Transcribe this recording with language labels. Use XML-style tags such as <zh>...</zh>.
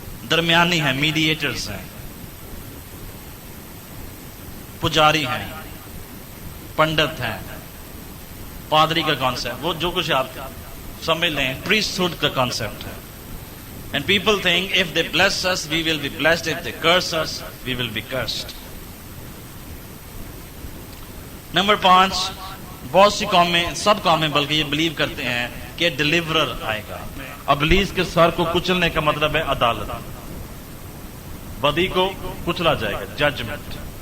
<ur>درمیانی ہیں، میڈیٹرز ہیں، پجاری ہیں، پنڈت ہیں، پادری کا کانسیپٹ، وہ جو کچھ آپ سمجھ لیں، پریسٹ ہوڈ کا کانسیپٹ ہے.</ur> <en>And people think if they bless us, we will be blessed. If they curse us, we will be cursed.</en> <ur>Number 5، بہت سی قومیں، سب قومیں بلکہ یہ بلیو کرتے ہیں کہ ڈیلیورر آئے گا. ابلیس کے سر کو کچلنے کا مطلب ہے عدالت، بدی کو کچلا جائے گا، ججمنٹ.</ur>